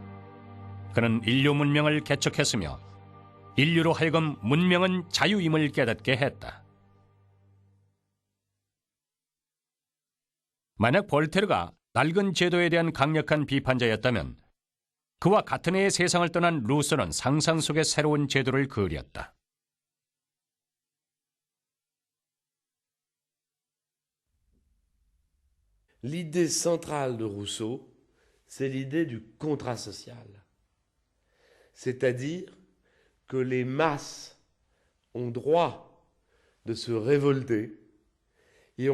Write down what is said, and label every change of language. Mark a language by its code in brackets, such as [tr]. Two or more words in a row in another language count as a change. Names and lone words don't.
[ko] 그는 인류 문명을 개척했으며 인류로 하여금 문명은 자유임을 깨닫게 했다. 만약 볼테르가 낡은 제도에 대한 강력한 비판자였다면 그와 같은 해의 세상을 떠난 루소는 상상 속의 새로운 제도를 그렸다. [fr] L'idée centrale de Rousseau, c'est l'idée du contrat social. C'est-à-dire que les masses ont droit de se révolter et